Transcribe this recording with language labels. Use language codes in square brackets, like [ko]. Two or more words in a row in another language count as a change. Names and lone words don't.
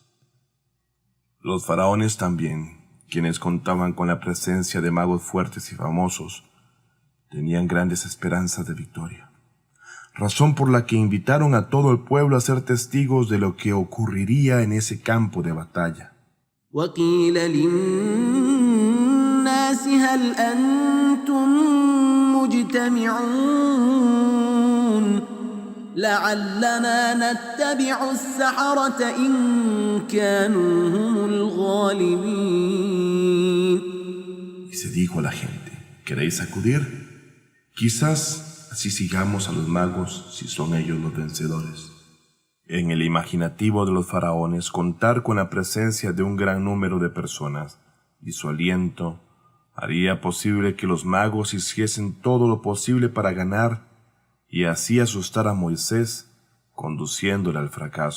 [es] Los faraones también, quienes contaban con la presencia de magos fuertes y famosos, tenían grandes esperanzas de victoria, razón por la que invitaron a todo el pueblo a ser testigos de lo que ocurriría en ese campo de batalla. [ar] وقيل للناس هل أنتم مجتمعون لعلنا نتبع السحرة إن كانوا هم الغالبين. [es] Y se dijo a la gente: ¿queréis acudir? Quizás así sigamos a los magos si son ellos los vencedores. En el imaginativo de los faraones, contar con la presencia de un gran número de personas y su aliento haría posible que los magos hiciesen todo lo posible para ganar y así asustar a Moisés, conduciéndole al fracaso.